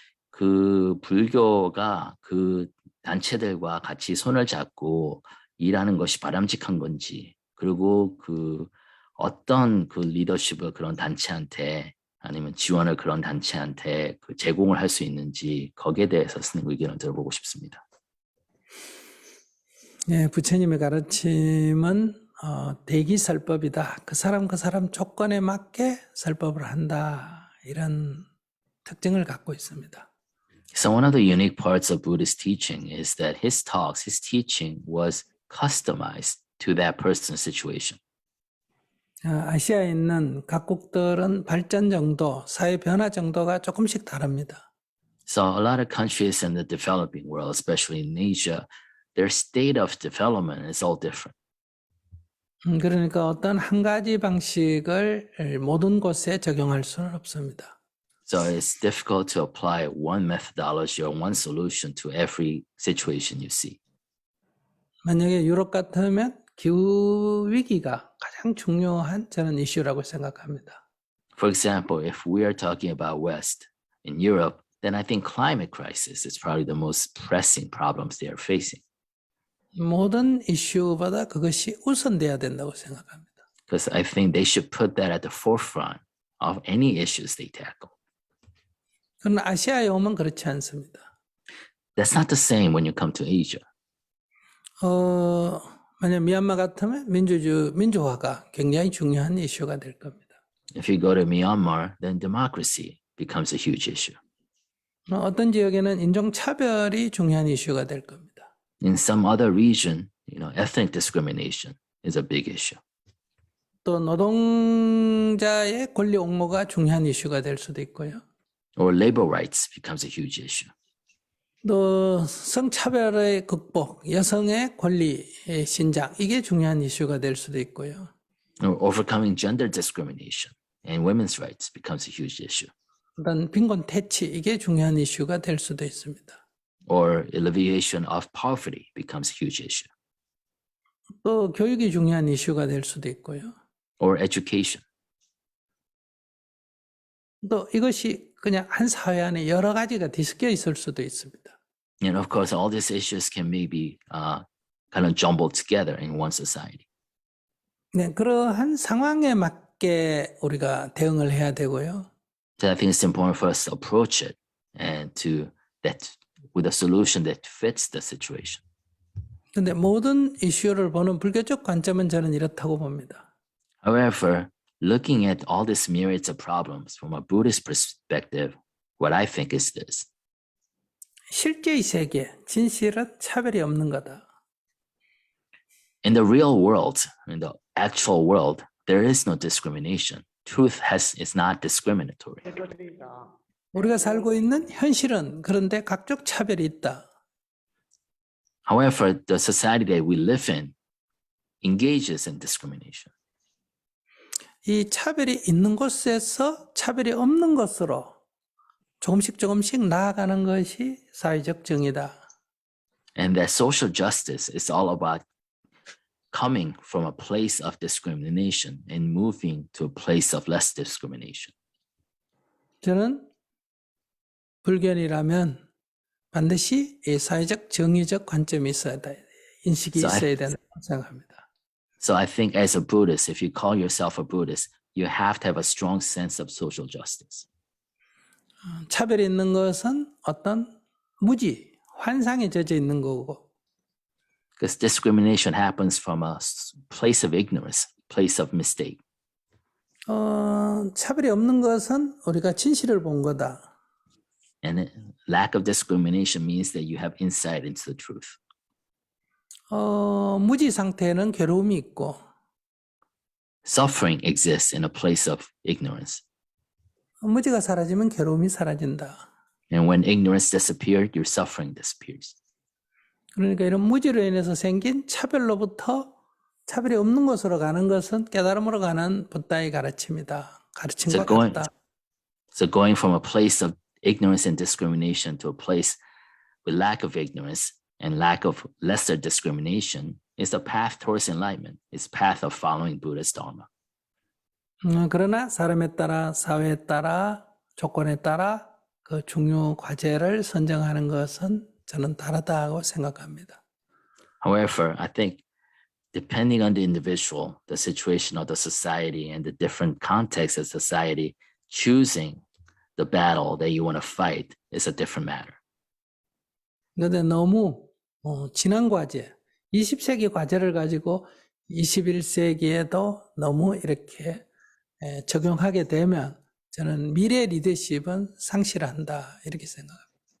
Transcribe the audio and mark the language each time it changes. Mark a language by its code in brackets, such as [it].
[ko] 그 불교가 그 단체들과 같이 손을 잡고 일하는 것이 바람직한 건지, 그리고 어떤 리더십을 그런 단체한테 아니면 지원을 그런 단체한테 제공을 할 수 있는지, 거기에 대해서 스님 의견을 들어보고 싶습니다. 예, 부처님의 가르침은 대기설법이다. 그 사람 조건에 맞게 설법을 한다. 이런 특징을 갖고 있습니다. [en] So one of the unique parts of Buddhist teaching is that his teaching was customized to that person's situation. [ko] 아시아에 있는 각국들은 발전 정도, 사회 변화 정도가 조금씩 다릅니다. [en] So a lot of countries in the developing world, especially in Asia, their state of development is all different. [ko] 그러니까 어떤 한 가지 방식을 모든 곳에 적용할 수는 없습니다. [en] So it's difficult to apply one methodology or one solution to every situation you see. [ko] 만약에 유럽 같으면 기후 위기가 가장 중요한 저는 이슈라고 생각합니다. [en] For example, if we are talking about West in Europe, then I think climate crisis is probably the most pressing problems they are facing. [ko] 모든 이슈보다 그것이 우선돼야 된다고 생각합니다. [en] Because I think they should put that at the forefront of any issues they tackle. [ko] 그러나 아시아에 오면 그렇지 않습니다. [en] That's not the same when you come to Asia. [ko] 만약 미얀마 같으면 민주화가 굉장히 중요한 이슈가 될 겁니다. [en] If you go to Myanmar, then democracy becomes a huge issue. [ko] 어떤 지역에는 인종차별이 중요한 이슈가 될 겁니다. [en] In some other region, ethnic discrimination is a big issue. [ko] 또 노동자의 권리 옹호가 중요한 이슈가 될 수도 있고요. [en] Or labor rights becomes a huge issue. [ko] 또 성차별의 극복, 여성의 권리의 신장, 이게 중요한 이슈가 될 수도 있고요. [en] Or overcoming gender discrimination and women's rights becomes a huge issue. [ko] 그런 빈곤 퇴치, 이게 중요한 이슈가 될 수도 있습니다. [en] Or alleviation of poverty becomes a huge issue. [ko] 또 교육이 중요한 이슈가 될 수도 있고요. [en] Or education. [ko] 또 이것이 그냥 한 사회 안에 여러 가지가 뒤섞여 있을 수도 있습니다. [en] And of course, all these issues can maybe kind of jumbled together in one society. [ko] 네, 그러한 상황에 맞게 우리가 대응을 해야 되고요. [en] So I think it's important for us to approach it and with a solution that fits the situation. [ko] 근데 모든 이슈를 보는 불교적 관점은 저는 이렇다고 봅니다. [en] However, looking at all these myriads of problems from a Buddhist perspective, what I think is this. [ko] 실제의 세계, 진실은 차별이 없는 거다. [en] In the real world, in the actual world, there is no discrimination. Truth is not discriminatory. [ko] 우리가 살고 있는 현실은 그런데 각종 차별이 있다. [en] However, the society that we live in, engages in discrimination. [ko] 이 차별이 있는 곳에서 차별이 없는 곳으로 조금씩 나아가는 것이 사회적 정의다. [en] And that social justice is all about coming from a place of discrimination and moving to a place of less discrimination. [ko] 저는 불견이라면 반드시 이 사회적 정의적 관점이 있어야 돼, 인식이 있어야 된다고 생각합니다. [en] So I think as a Buddhist, if you call yourself a Buddhist, you have to have a strong sense of social justice. [ko] 차별이 있는 것은 어떤 무지, 환상에 젖어 있는 거고, [en] Because discrimination happens from a place of ignorance, place of mistake. [ko] 차별이 없는 것은 우리가 진실을 본 거다. [en] And lack of discrimination means that you have insight into the truth. [ko] 무지 상태에는 괴로움이 있고, [en] Suffering exists in a place of ignorance. [ko] 무지가 사라지면 괴로움이 사라진다. [en] And when ignorance disappears, your suffering disappears. [ko] 그러니까 이런 무지로 인해서 생긴 차별로부터 차별이 없는 곳으로 가는 것은 깨달음으로 가는 붓다의 가르침이다. 가르침과 같다. [en] So going from a place of ignorance and discrimination to a place with lack of ignorance and lack of lesser discrimination is the path towards enlightenment. It's the path of following Buddha's Dharma. [ko] 그러나 사람에 따라, 사회에 따라, 조건에 따라 그 중요 과제를 선정하는 것은 저는 다르다고 생각합니다. [en] However, I think depending on the individual, the situation of the society, and the different contexts of society, choosing the battle that you want to fight is a different matter. [ko] 그런데 너무 지난 과제, 20세기 과제를 가지고 21세기에도 너무 이렇게 적용하게 되면 저는 미래 리더십은 상실한다 이렇게 생각합니다.